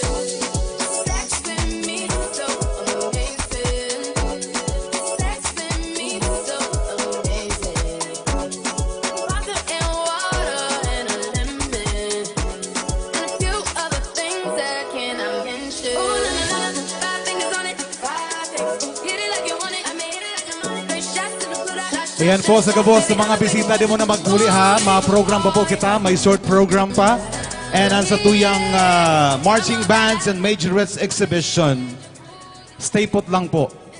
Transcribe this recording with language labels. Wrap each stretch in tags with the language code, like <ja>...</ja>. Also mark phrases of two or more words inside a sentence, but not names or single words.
<en>Sex with me so amazing. Sex with me so amazing. Vodka and water and a lemon. And a few other things that I cannot mention. Ooh, la, la, la, la. 5 fingers on it. 5 fingers. Hit it like you want it. I made it like you want it. 3 shots to the good.</en> <bik>Ayan po sa kabos ng mga bisita, di mo na maghuli ha. Mga program pa po kita, may short program pa. And ang sa tuyang</bik> <en>marching bands and majorettes exhibition, stay put</en> <bik>lang po.</bik>